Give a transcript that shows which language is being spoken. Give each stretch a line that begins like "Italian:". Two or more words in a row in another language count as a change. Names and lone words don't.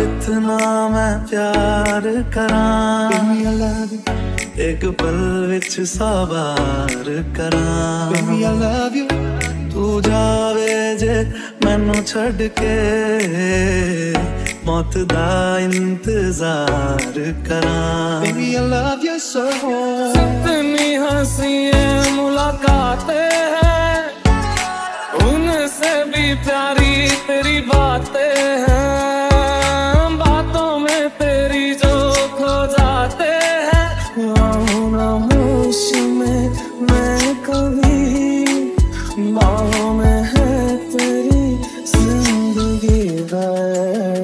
Punjabi: ਕਿਤਨਾ ਮੈਂ ਪਿਆਰ ਕਰਾਂ, ਇੱਕ ਪਲ ਵਿੱਚ ਸਾਬਾਰ ਕਰਾਂ।
English: Baby, I love you.
Punjabi: ਤੂੰ ਜਾਵੇਂ ਜੇ ਮੈਨੂੰ ਛੱਡ ਕੇ, ਮੌਤ ਦਾ ਇੰਤਜ਼ਾਰ ਕਰਾਂ।
English: Baby, I love you so.
Hindi: कितनी हंसी मुलाकातें हैं, उनसे भी प्यारी तेरी बातें हैं। बातों में तेरी जो खो जाते हैं, ना होश में मैं कभी, बाहों में है तेरी जिंदगी भर।